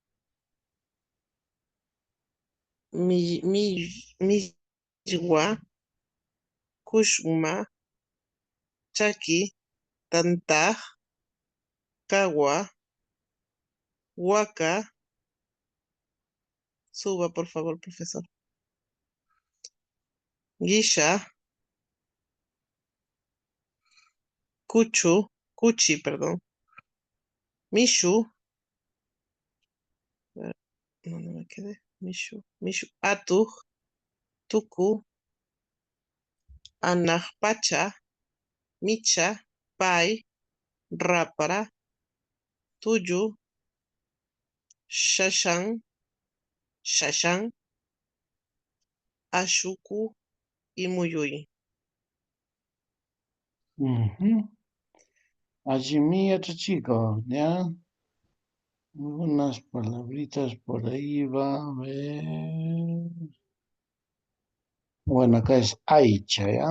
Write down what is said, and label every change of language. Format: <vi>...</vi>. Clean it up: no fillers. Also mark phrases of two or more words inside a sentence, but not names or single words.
<qu>Mijwa, Kushma, Chaki, Tantaj, Kawa, Waka,</qu> <es>suba por favor, profesor.</es> <qu>Guisha, Kuchi, perdón.</qu> <es>Mishu, no me quedé.</es> <qu>Mishu, Atuj, Tuku, Anahpacha, Micha, Pai, Rapara, Tuyu, Shashan, Shashan, Ashuku y Muyui.</qu> <es>Ujú. Allí mi otro chico, ¿ya? Unas palabritas por ahí va a ver. Bueno, acá es Aicha, ¿ya?</es>